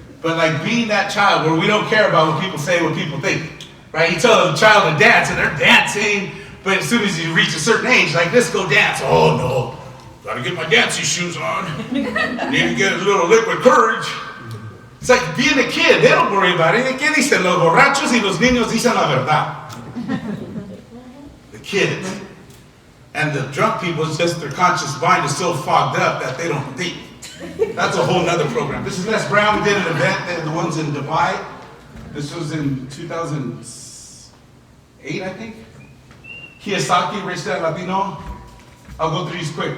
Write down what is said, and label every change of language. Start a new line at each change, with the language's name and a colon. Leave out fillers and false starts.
English: But like being that child where we don't care about what people say, what people think, right? You tell a child to dance and they're dancing, but as soon as you reach a certain age, like, let's go dance. Oh no, gotta get my dancing shoes on. Need to get a little liquid courage. It's like being a kid. They don't worry about it.
Spanish: ¿Qué dicen los borrachos y los niños dicen la verdad?
English: The kids. And the drunk people, it's just their conscious mind is so fogged up that they don't think. That's a whole nother program. This is Les Brown. We did an event, the ones in Dubai. This was in 2008, I think. Kiyosaki, Rich Dad Latino. I'll go through these quick.